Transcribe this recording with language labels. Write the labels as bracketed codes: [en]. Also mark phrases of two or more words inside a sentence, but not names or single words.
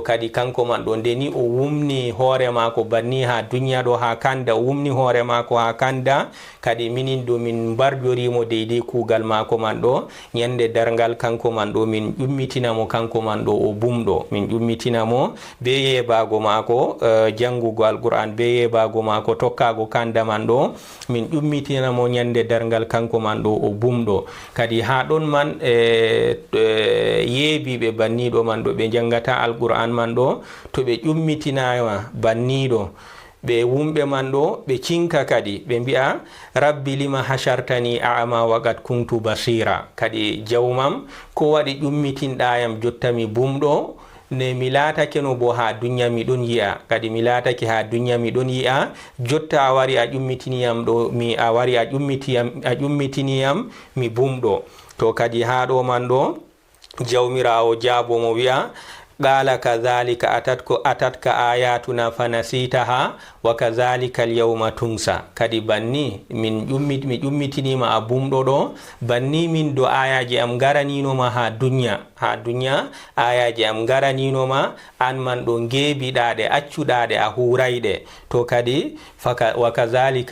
[ff] kadi kanko man ɗo ndeni o wumni hoore maako banni ha duniya ɗo ha kanda o wumni hoore maako ha kanda kadi minin ɗo min mbarjorimo deydey kugal maako man ɗo ñande dargal kanko man ɗo min ƴummitinamo kanko man ɗo o bumɗo min ƴummitinamo be yebago maako jangugo alqur'an be yebago maako tokkago kanda man ɗo min ƴummitinamo ñande dargal kanko man ɗo o bumɗo kadi ha ɗon man yeebiɓe banniɗo man ɗo ɓe jangata alqur'an man ɗo to ɓe ƴummitinama banniɗo ɓe wumɓe man ɗo ɓe cinka kadi ɓe mbi'a [ar] رب لم حشرتني أعمى وقد كنت بصيرا [ff] kadi jawmam ko waɗi ƴummitinɗayam jotta mi bumɗo ne mi laatake no bo ha duniya miɗon yi'a kadi mi laatake ha duniya miɗon yi'a jotta a wari a ƴummitiniyam ɗo a wari a ƴummitiniyam mi bumɗo to kadi ha ɗo man ɗo jawmirawo jaabomo wi'a [ar] قال كذلك أتتك آياتنا فنسيتها وكذلك اليوم تنسى [ff] kadi banni mi ƴummitinima a bumɗo ɗo banni min do ayaji am garaninoma ha duniya ayaji am garaninoma an man ɗo ngeebiɗaɗe accuɗaɗe a hurayɗe to kadi [ar] وكذلك